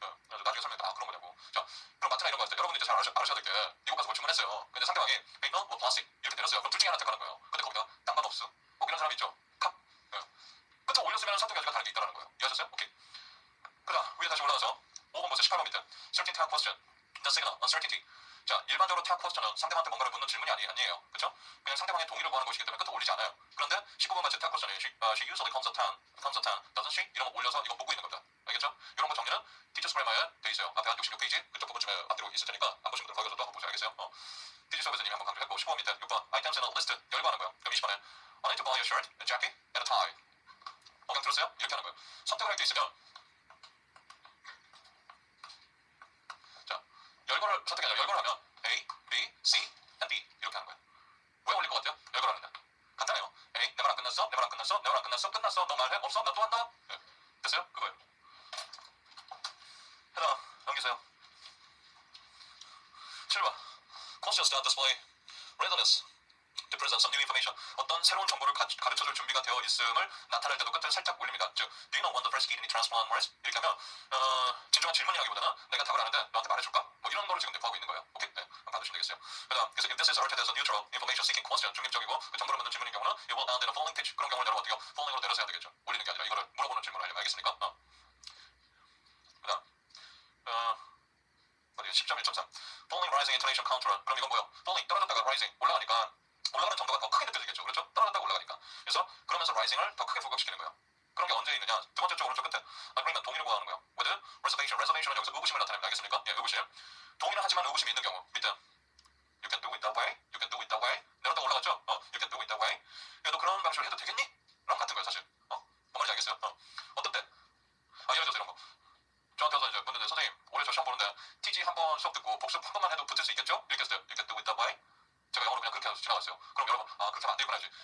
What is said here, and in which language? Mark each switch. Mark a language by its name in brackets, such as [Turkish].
[Korean] 나중에 설명해 그런 거냐고. 자 그럼 마트나 이런 거 할 때 여러분들 이제 잘 알으셔야 될 게 미국 가서 뭐 주문했어요. 근데 상대방이 페이퍼 뭐 플라스틱 이렇게 내렸어요. 그럼 둘 중에 하나 택하는 거예요. 근데 거기다 땅만 없어. 이런 사람 있죠. 컵. 끝에 올렸으면 선택 여지가 다른 게 있다는 거예요. 이해하셨어요? 오케이. 그다음 위에 다시 올라가서 5번 보세요. 18번 밑에 [English] Certain type question. The signal uncertainty. [Korean] 자 일반적으로 type question은 상대방한테 뭔가를 묻는 질문이 아니에요. 그렇죠? 그냥 상대방의 동의를 구하는 것이기 때문에 끝에 올리지 않아요. 그런데 19번 같이 [English] type question이 she usually comes at 10, doesn't she? [Korean] 이런 거 올려서 이거 보고 있는 겁니다. 알겠죠? 이런 거 정리는 Teachers Grammar에 돼 있어요. 앞에 한 66페이지 그쪽 부분쯤에 앞뒤로 있을 테니까 안 보신 분들 거기 가서 또 한번 보세요. 알겠어요? TG 서비스님이 한번 강조했고 15번 밑에 6번 [English] items in a list [Korean] 열거하는 거예요. 그럼 20번에 [English] I need to buy a shirt, a jacket, and a tie. [Korean] 그냥 들었어요? 이렇게 하는 거예요. 선택을 할 때 있으면 자 열거를 선택이 아니라 열거를 하면 A, B, C, and D 이렇게 하는 거예요. 왜 올릴 것 같아요? 열거를 하는데 간단해요. A, 내 말 안 끝났어? 내 말 안 끝났어? 내 말 안 끝났어? 끝났어? 너 말해? 없어? 나 또 한다? 네. 됐어요? 그거예요. 해당 넘기세요. [English] 7번 Questions to display readiness to present some new information. [Korean] 어떤 새로운 정보를 가르쳐줄 준비가 되어 있음을 나타낼 때도 끝을 살짝 올립니다. [English] 즉, do you know when the first kidney transplant was? [Korean] 이렇게 하면 진중한 질문이라기보다는 내가 답을 아는데 너한테 말해줄까? 뭐 이런 거를 지금 내포하고 있는 거예요. 오케이, 네, 한번 받으시면 되겠어요. 그다음, 그래서 [English] if this is altered as a neutral information seeking question, [Korean] 중립적이고 그 정보를 묻는 질문인 경우는 [English] it will end in a falling pitch. [Korean] 그런 경우는 여러분 어떻게 falling으로 내려서 해야 되겠죠. 올리는 게 아니라 이거를 물어보는 질문을 하려면 알겠습니까? 그다음, 어디가 [English] 10.1.3 falling rising intonation counter. [Korean] 그럼 이건 뭐예요? falling 떨어졌다가 rising 올라가니까 올라가는 정도가 더 크게 느껴지겠죠. 그렇죠? 떨어졌다가 올라가니까. 그래서 그러면서 rising을 더 크게 부각시키는 거예요. 그런 게 언제 있느냐? 두 번째 쪽 오른쪽 끝에 그러면 동의를 구하는 거예요. [English] with reservation. [Korean] reservation은 여기서 의구심을 나타냅니다. 알겠습니까? 예, 의구심. 동의를 하지만 의구심이 있는 경우 밑에 [English] you can do it that way, you can do it that way. [Korean] 내려다가 올라갔죠? [English] you can do it that way. [Korean] 야, 너 그런 방식으로 해도 되겠니? 랑 같은 거예요, 사실. 뭔 말인지 알겠어요? 어떤 때? 예를 들어서 이런 거. 저한테 와서 이제 묻는데 선생님 올해 저 시험 보는데 TG 한 번 수업 듣고 복습 한 번만 해도 붙을 수 있겠죠? 이렇게 했어요. [English] You can do it that way. [Korean] 제가 영어로 그냥 그렇게 해서 지나갔어요. 그럼 여러분 그렇게 하면 안 되구나 하지.